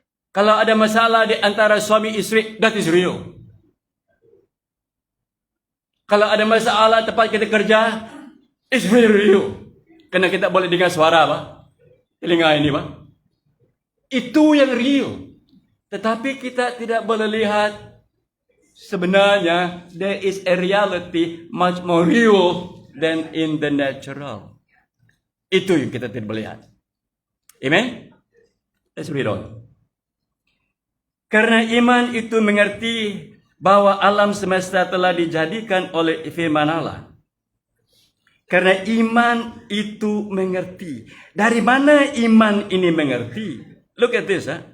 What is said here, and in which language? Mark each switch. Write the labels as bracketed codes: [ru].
[ms] Kalau ada masalah di antara suami istri, [en] that is real. [ms] Kalau ada masalah tempat kita kerja, [en] it's very real. [ms] Karena kita boleh dengar suara apa? Telinga ini, Pak. Itu yang real. Tetapi kita tidak boleh lihat. [en] Sebenarnya, there is a reality much more real than in the natural. [ms] Itu yang kita tidak boleh lihat. [en] Amen? Let's read on. [ms] Karena iman itu mengerti bahwa alam semesta telah dijadikan oleh firman Allah. Karena iman itu mengerti. Dari mana iman ini mengerti? [en] Look at this.